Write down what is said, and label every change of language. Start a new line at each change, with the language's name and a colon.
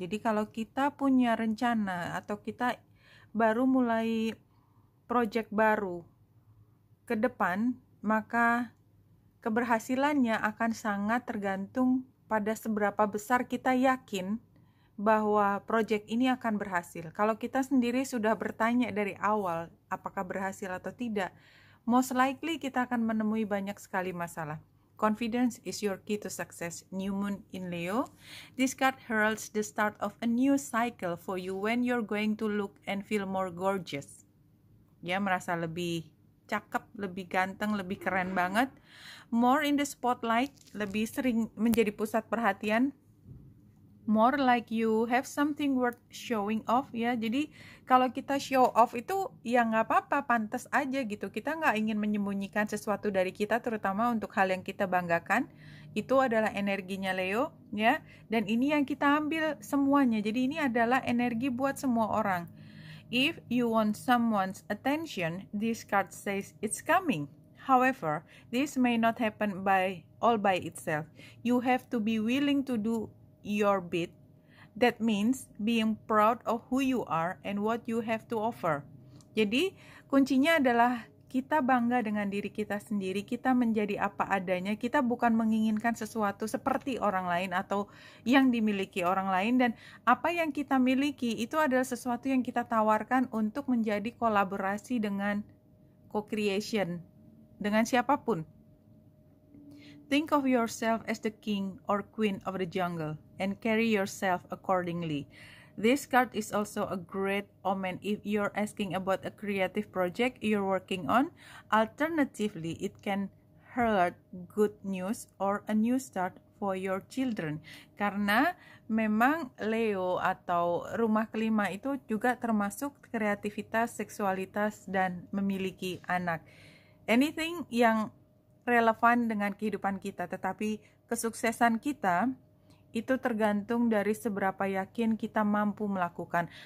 Indonesian: Jadi kalau kita punya rencana atau kita baru mulai project baru ke depan, maka keberhasilannya akan sangat tergantung pada seberapa besar kita yakin bahwa proyek ini akan berhasil. Kalau kita sendiri sudah bertanya dari awal apakah berhasil atau tidak,
English: most likely
Indonesian: kita akan menemui banyak sekali masalah.
English: Confidence is your key to success. New Moon in Leo. This card heralds the start of a new cycle for you when you're going to look and feel more gorgeous.
Indonesian: Ya, merasa lebih cakep, lebih ganteng, lebih keren banget.
English: More in the spotlight,
Indonesian: lebih sering menjadi pusat perhatian.
English: More like you have something worth showing off, ya.
Indonesian: Jadi kalau kita show off itu ya nggak apa-apa, pantas aja gitu. Kita nggak ingin menyembunyikan sesuatu dari kita, terutama untuk hal yang kita banggakan. Itu adalah energinya Leo, ya. Dan ini yang kita ambil semuanya. Jadi ini adalah energi buat semua orang.
English: If you want someone's attention, this card says it's coming. However, this may not happen all by itself. You have to be willing to do your bit. That means being proud of who you are and what you have to offer.
Indonesian: Jadi kuncinya adalah kita bangga dengan diri kita sendiri, kita menjadi apa adanya, kita bukan menginginkan sesuatu seperti orang lain atau yang dimiliki orang lain, dan apa yang kita miliki itu adalah sesuatu yang kita tawarkan untuk menjadi kolaborasi dengan co-creation dengan siapapun.
English: Think of yourself as the king or queen of the jungle and carry yourself accordingly. This card is also a great omen if you're asking about a creative project you're working on. Alternatively, it can herald good news or a new start for your children.
Indonesian: Karena memang Leo atau rumah kelima itu juga termasuk kreativitas, seksualitas, dan memiliki anak. Anything yang relevan dengan kehidupan kita, tetapi kesuksesan kita itu tergantung dari seberapa yakin kita mampu melakukan.